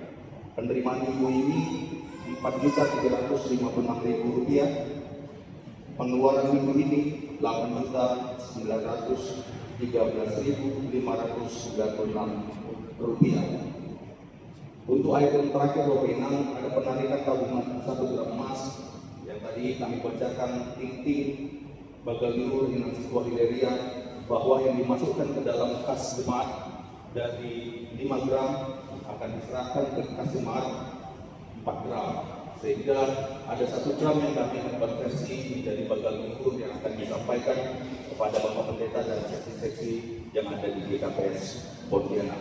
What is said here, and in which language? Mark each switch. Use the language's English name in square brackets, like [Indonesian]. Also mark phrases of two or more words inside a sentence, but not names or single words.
[Indonesian] Penerimaan minggu ini Rp4.356.000. Pengeluaran minggu ini 8.913.596 rupiah. Untuk item terakhir wewenang ada penarikan tabungan 1 gram emas yang tadi kami bacakan ting-ting bagal biru dengan sebuah hileria bahwa yang dimasukkan ke dalam kas jemaat dari 5 gram akan diserahkan ke kas jemaat 4 gram, sehingga ada 1 gram yang kami konversi menjadi bagal biru yang akan disampaikan kepada Bapak Pendeta dan seksi-seksi yang ada di GKPS Pontianak.